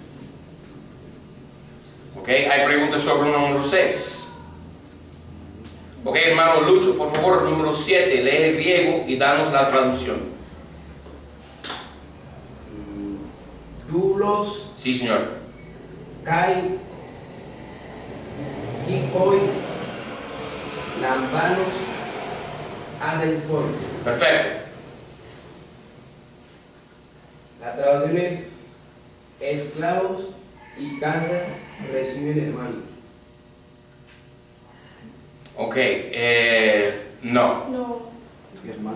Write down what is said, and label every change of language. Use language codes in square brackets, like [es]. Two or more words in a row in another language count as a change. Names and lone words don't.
[es] ¿Ok? Hay preguntas sobre el número 6. Ok, hermano Lucho, por favor, número 7, lee el griego y danos la traducción. Doulos, Sí, señor. [el] καί, οἶκοι, λαμβάνουσιν, ἀδελφούς. [es] Perfecto. La traducción es esclavos y casas reciben hermanos. Ok, no. No. Hermanos.